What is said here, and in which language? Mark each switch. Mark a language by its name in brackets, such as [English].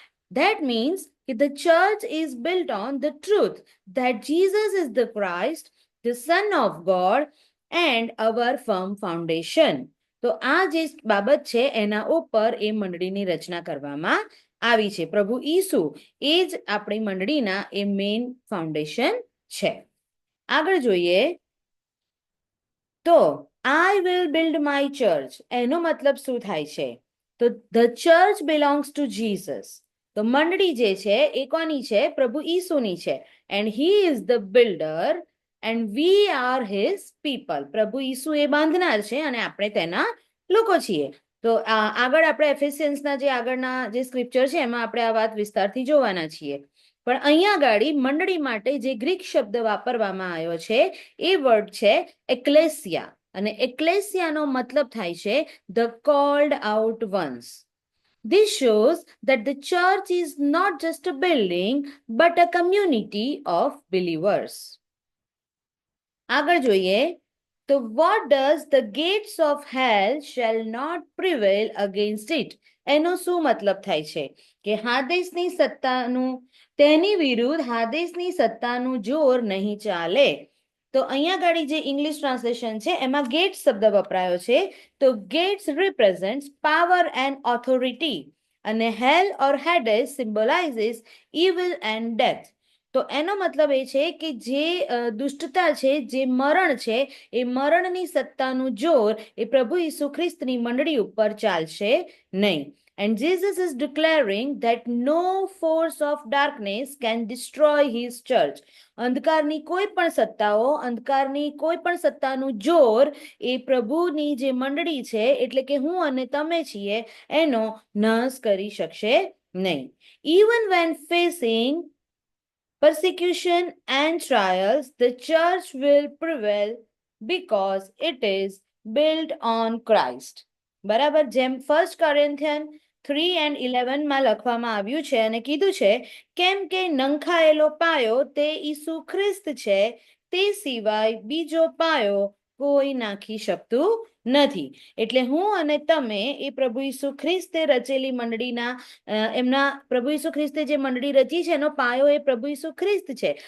[English] That means the church is built on the truth that Jesus is the Christ, the Son of God, and our firm foundation. [Gujarati] તો આ જે બાબત છે એના ઉપર એ મંડળીની રચના કરવામાં આવી છે. પ્રભુ ઈસુ એ જ આપણી મંડળીના એ મેઇન ફાઉન્ડેશન છે. આગળ જોઈએ તો [English] I will build my church, [Gujarati] એનો મતલબ શું થાય છે? તો [English] the church belongs to Jesus. [Gujarati] તો મંડળી જે છે એ કોની છે? પ્રભુ ઈસુની છે. [English] And he is the builder and we are his people. [Gujarati] પ્રભુ ઈસુ એ બાંધનાર છે અને આપણે તેના લોકો છીએ. તો આગળ આપણે એફેસિયન્સના જે આગળના જે સ્ક્રિપ્ચર છે એમાં આપણે આ વાત વિસ્તારથી જોવાના છીએ. પણ અહીંયા ગાડી મંડળી માટે જે ગ્રીક શબ્દ વાપરવામાં આવ્યો છે એ વર્ડ છે એક્લેસિયા, અને એક્લેસિયાનો મતલબ થાય છે [English] The called out ones. This shows that the church is not just a building but a community of believers. [Gujarati] આગળ જોઈએ તો [English] what does the gates of hell shall not prevail against it? [Gujarati] એનો શું મતલબ થાય છે? કે હાદેસની સત્તાનું, તેની વિરુદ્ધ હાદેસની સત્તાનું જોર નહીં ચાલે. તો અહીંયા ગાડી જે ઇંગ્લિશ ટ્રાન્સલેશન છે એમાં ગેટ શબ્દ વપરાયો છે. [English] તો gates represents power and authority, અને hell or Hades symbolises evil and death. [Gujarati] તો એનો મતલબ એ છે કે જે દુષ્ટતા છે, જે મરણ છે, એ મરણની સત્તાનું જોર એ પ્રભુ ઈસુ ખ્રિસ્તની મંડળી ઉપર ચાલશે નહીં. [English] And Jesus is declaring that no force of darkness can destroy his church. [Gujarati] અંધકારની કોઈ પણ સત્તાઓ, અંધકારની કોઈ પણ સત્તાનું જોર એ પ્રભુની જે મંડળી છે એટલે કે હું અને તમે છીએ એનો નાશ કરી શકશે નહીં. [English] Even when facing persecution and trials, the church will prevail because it is built on Christ. [Gujarati] બરાબર, જેમ 1 Corinthians 3:11 માં લખવામાં આવ્યું છે અને કીધું છે, કેમ કે નંખાયેલો પાયો તે ઈસુ ખ્રિસ્ત છે, તે સિવાય બીજો પાયો કોઈ નાખી શકતું નથી. એટલે હું અને તમે એ પ્રભુ ઈસુ ખ્રિસ્તે રચેલી મંડળીના એમના પ્રભુ ઈસુ ખ્રિસ્તે જે મંડળી રચી છે એનો પાયો એ પ્રભુ ઈસુ ખ્રિસ્ત છે.